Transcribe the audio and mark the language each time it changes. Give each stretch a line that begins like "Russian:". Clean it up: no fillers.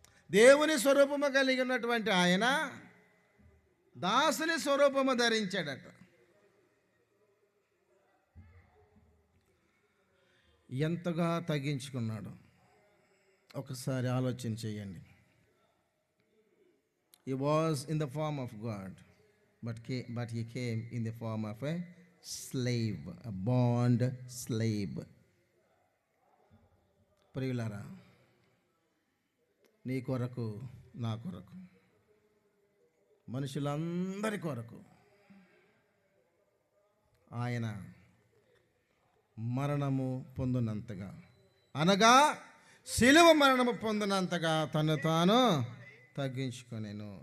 Telugu: దేవుని స్వరూపము కలిగి ఉన్నటువంటి ఆయన దాసుని స్వరూపము ధరించాడట. ఎంతగా తగ్గించుకున్నాడు ఒకసారి ఆలోచన చేయండి.
English: He was in the form of God, but he came in the form of a slave, a bond slave.
Telugu: ప్రియులారా, నీ కొరకు, నా కొరకు, మనుషులందరి కొరకు ఆయన మరణము పొందినంతగా, అనగా శిలువ మరణము పొందినంతగా తను తాను తగ్గించుకొనెను.